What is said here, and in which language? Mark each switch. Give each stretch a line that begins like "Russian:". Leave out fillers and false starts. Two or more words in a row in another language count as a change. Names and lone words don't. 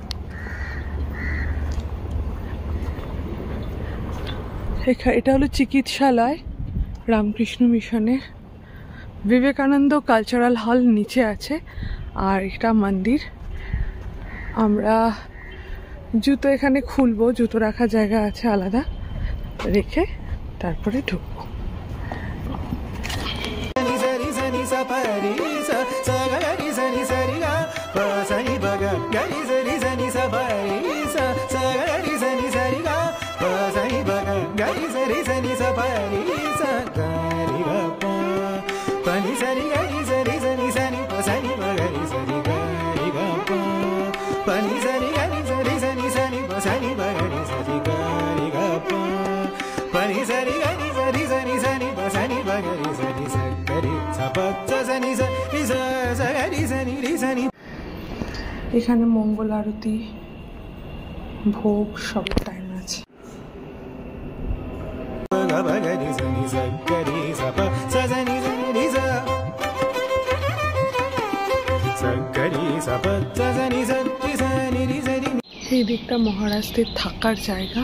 Bangla: এটা হলো চিকিৎসালয় রামকৃষ্ণ মিশনের। বিবেকানন্দ কালচারাল হল নিচে আছে, আর এটা মন্দির। আমরা জুতো এখানে খুলবো, জুতো রাখার জায়গা আছে আলাদা, রেখে তারপরে ঢুকবো। गरि सरि सनि सा परि सा गरि ग प पनि सरि गरि सरि सनि सनि प सनि प गरि सरि गरि ग प पनि सरि गरि सरि सनि सनि प सनि प गरि सरि गरि ग प पनि सरि गरि सरि सनि सनि प सनि प गरि सरि स गरि स प स सनि स रि स स गरि सनि रि सनि। এখানে মঙ্গল আরতি, ভোগ সব টাইম আছে। এই দিকটা মহারাজদের থাকার জায়গা।